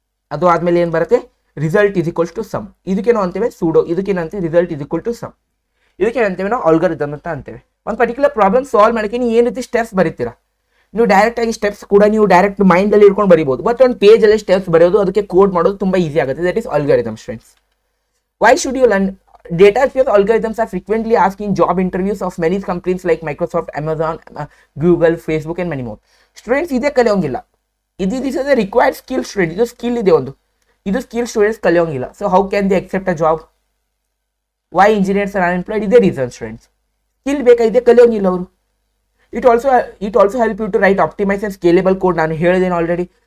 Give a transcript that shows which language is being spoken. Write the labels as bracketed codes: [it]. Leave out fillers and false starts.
[kn] ಅದು ಆದಮೇಲೆ ಏನು ಬರುತ್ತೆ, [en] Result is equals to sum. [kn] ಇದಕ್ಕೇನೋ ಅಂತೀವಿ pseudo, ಇದಕ್ಕೇನಂತೀವಿ [en] Result is equal to sum. [kn] ಇದಕ್ಕೇನಂತೀವಿ ನಾವು ಅಲ್ಗಾರಿಥಮ್ ಅಂತ ಅಂತೇವೆ. ಒಂದು ಪರ್ಟಿಕ್ಯುಲರ್ ಪ್ರಾಬ್ಲಮ್ ಸಾಲ್ವ್ ಮಾಡೋಕ್ಕೆ ನೀವು ಏನು ರೀತಿ ಸ್ಟೆಪ್ಸ್ ಬರೀತೀರಾ, ನೀವು ಡೈರೆಕ್ಟಾಗಿ ಸ್ಟೆಪ್ಸ್ ಕೂಡ ನೀವು ಡೈರೆಕ್ಟ್ ಮೈಂಡಲ್ಲಿ ಇಟ್ಕೊಂಡು ಬರೀಬೋದು. ಬಟ್ ಒಂದು ಪೇಜಲ್ಲಿ ಸ್ಟೆಪ್ಸ್ ಬರೆಯೋದು, ಅದಕ್ಕೆ ಕೋಡ್ ಮಾಡೋದು ತುಂಬ ಈಸಿ ಆಗುತ್ತೆ. [en] That is algorithm students. Why should you learn Data science algorithms are frequently asked in job interviews of many companies like Microsoft, Amazon, Google, Facebook and many more. [kn] Students ಇದೇ ಕಲಿಯೋಂಗಿಲ್ಲ, ಇದು [en] this is a required skill student, [kn] ಇದು skill ಇದೆ ಒಂದು, ಇದು skill students ಕಲಿಯೋಂಗಿಲ್ಲ. [en] So how can they accept a job? Why engineers are unemployed? [kn] ಇದೇ reason students, skill ಬೇಕಾಗಿದೆ, ಕಲಿಯೋಂಗಿಲ್ಲ ಅವರು. [en] It also help you to write optimise and scalable code. [kn] ನಾನು ಹೇಳಿದ್ದೇನೆ already.